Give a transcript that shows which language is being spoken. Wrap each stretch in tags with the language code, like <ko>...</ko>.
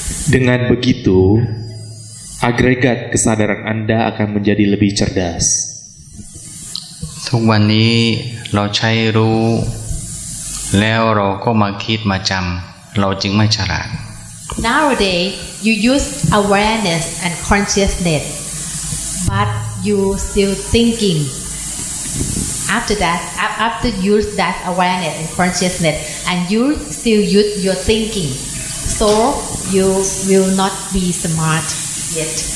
<id>Dengan begitu, agregat kesadaran Anda akan menjadi lebih cerdas.</id> <th>ทุกวันนี้เราใช้รู้แล้วเราก็มาคิดมาจำเราจึงไม่ฉลาด</th> <en>Nowadays, you use awareness and consciousness, but you still thinking. After that, after use that awareness and consciousness, and you still use your thinking, so you will not be smart yet.</en>